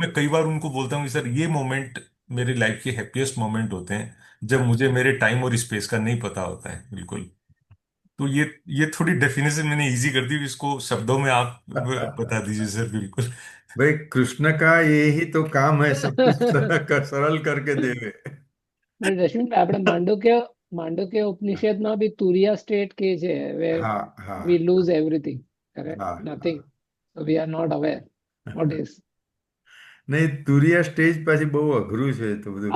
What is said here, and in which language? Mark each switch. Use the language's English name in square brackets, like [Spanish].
[Hindi] मैं कई बार उनको बोलता हूँ कि सर ये मोमेंट मेरी लाइफ के हैप्पीएस्ट मोमेंट होते हैं, जब मुझे मेरे टाइम और स्पेस का नहीं पता होता है, बिल्कुल। तो ये थोड़ी डेफिनेशन मैंने इजी कर दी, इसको शब्दों में आप बता दीजिए सर, बिल्कुल। भाई कृष्ण का यही तो काम है, सब कुछ सरल करके देवे। [English] But [Gujarati] Rashmi, આપણે માંડુક્ય ઉપનિષદમાં બી તુરિયા સ્ટેટ કે છે [English] where [Hindi] हाँ [English] we [Hindi] हाँ [English] lose everything, correct? [Hindi] हाँ [English] Nothing. [Hindi] हाँ। [English] So we are not aware what is. [Hindi] नहीं, [Gujarati] તુરિયા સ્ટેજ પછી બહુ અઘરું છે તો બધું।